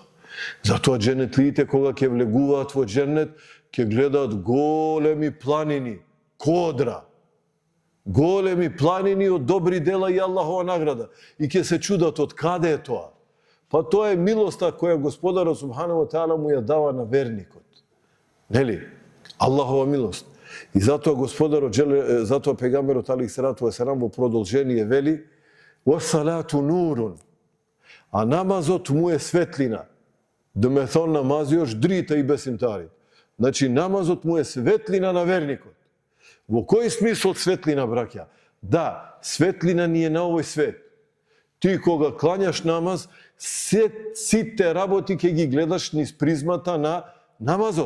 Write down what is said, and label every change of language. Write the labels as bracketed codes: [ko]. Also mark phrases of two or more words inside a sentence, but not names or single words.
[mk] Затоа дженетлиите кога ќе влегуваат во дженет, ќе гледаат големи планини, кодра, големи планини од добри дела и Аллахова награда. И ќе се чудат од каде е тоа. Па тоа е милоста која Господарот [ar] سبحانه وتعالى [mk] му ја дава на верникот. Нели? Аллахова милост. И затоа Господарот затоа пегамберот [ar] عليه الصلاة والسلام [mk] во продолжение вели: [ar] "والصلاة نور." [mk] А намазот му е светлина. [sq] Do me thënë namazi është drita e besimtarit. [mk] Значи намазот му е светлина на верникот. Во кој смисол светлина, браќа? Да, светлина ни е на овој свет. Ти кога клањаш намаз, сите работи ќе ги гледаш низ призмата на намазот.